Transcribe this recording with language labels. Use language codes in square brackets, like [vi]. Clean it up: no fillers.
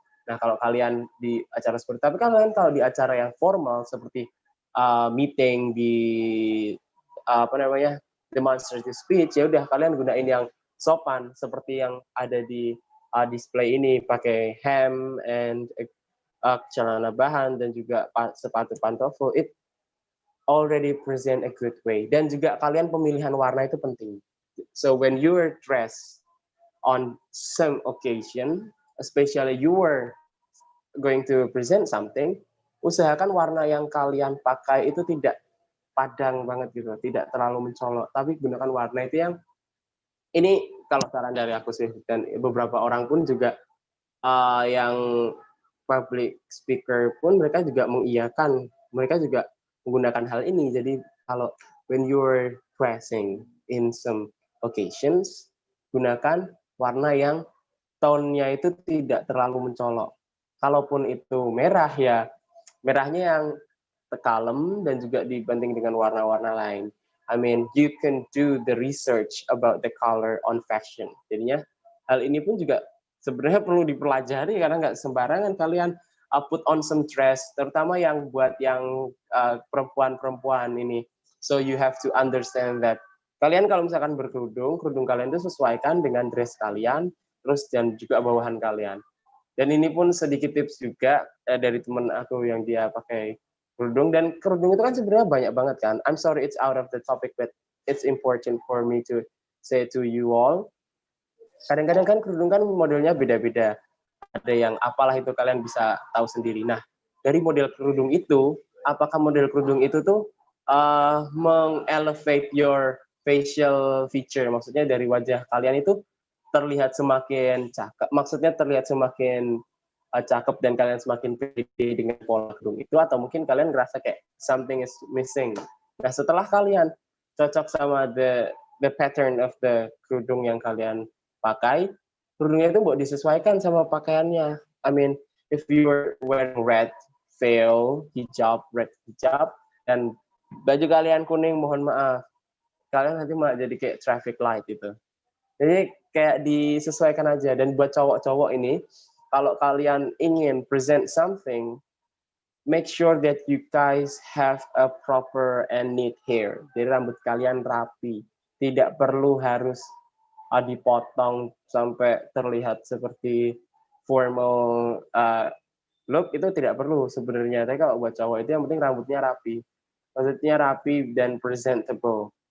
[id] Nah kalau kalian di acara seperti, tapi kalian kalau di acara yang formal seperti meeting di demonstrative speech, ya udah kalian gunain yang sopan seperti yang ada di display ini, pakai hem and celana bahan dan juga sepatu pantofel. [en] It already present a good way. [id] Dan juga kalian pemilihan warna itu penting. [en] So when you are dressed on some occasion, especially you were going to present something, [id] usahakan warna yang kalian pakai itu tidak padang banget gitu, tidak terlalu mencolok, tapi gunakan warna itu yang ini kalau saran dari aku sih, dan beberapa orang pun juga yang public speaker pun mereka juga mengiyakan, mereka juga menggunakan hal ini. Jadi kalau [en] when you're dressing in some occasions, [id] gunakan warna yang tone-nya itu tidak terlalu mencolok. Kalaupun itu merah ya, merahnya yang kalem dan juga dibanding dengan warna-warna lain. [en] I mean, you can do the research about the color on fashion. [id] Jadinya hal ini pun juga sebenarnya perlu dipelajari karena nggak sembarangan kalian [en] put on some dress, [id] terutama yang buat yang perempuan-perempuan ini. [en] So you have to understand that [id] kalian kalau misalkan berkerudung, kerudung kalian itu sesuaikan dengan dress kalian, terus dan juga bawahan kalian. Dan ini pun sedikit tips juga dari teman aku yang dia pakai kerudung, dan kerudung itu kan sebenarnya banyak banget kan. [en] I'm sorry it's out of the topic, but it's important for me to say to you all. [id] Kadang-kadang kan kerudung kan modelnya beda-beda. Ada yang apalah itu kalian bisa tahu sendiri. Nah, dari model kerudung itu, apakah model kerudung itu tuh mengelevate [en] your facial feature, [id] maksudnya dari wajah kalian itu terlihat semakin cakep, maksudnya terlihat semakin cakep dan kalian semakin pede dengan pola kerudung itu, atau mungkin kalian ngerasa kayak [en] something is missing. [id] Nah, setelah kalian cocok sama [en] the pattern of the [id] kerudung yang kalian pakai, kerudungnya itu buat disesuaikan sama pakaiannya. [en] I mean, if you were wearing red veil, red hijab, [id] dan baju kalian kuning, mohon maaf, kalian nanti malah jadi kayak traffic light gitu. Jadi kayak disesuaikan aja. Dan buat cowok-cowok ini, kalau kalian ingin [en] present something, make sure that you guys have a proper and neat hair. [id] Jadi rambut kalian rapi, tidak perlu harus dipotong sampai terlihat seperti formal look, itu tidak perlu sebenarnya. Tapi kalau buat cowok itu yang penting rambutnya rapi. Maksudnya rapi dan presentable.